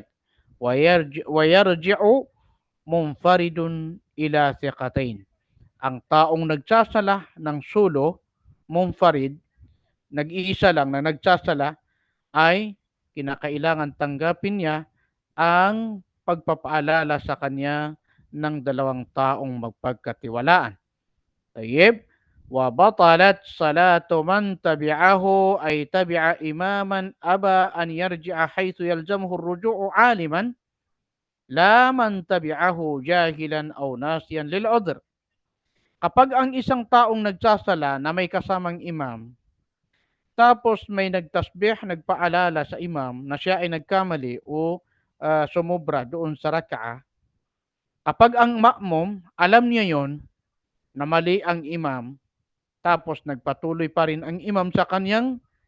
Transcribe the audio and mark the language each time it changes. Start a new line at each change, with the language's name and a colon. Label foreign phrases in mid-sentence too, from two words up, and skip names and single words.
Arabic: ويرجع منفرد إلى ثقتين.
Filipino: Ang taong nagsasala ng sulo, munfarid, nag-iisa lang na nagsasala, ay kinakailangan tanggapin niya ang pagpapaalala sa kanya ng dalawang taong magpagkatiwalaan. Tayyib.
Arabic: وبطلت صلاة من تبعه أي تبع إماما أبى أن يرجع حيث يلزمه الرجوع عالما لا من تبعه جاهلا أو ناسيا للعذر.
Filipino: Kapag ang isang taong nagsasala na may kasamang imam, tapos may nagtasbih, nagpaalala sa imam na siya ay nagkamali o sumubra doon sa rak'a, kapag ang ma'mum alam niya yon na mali ang imam, tapos nagpatuloy pa rin ang imam sa kanyang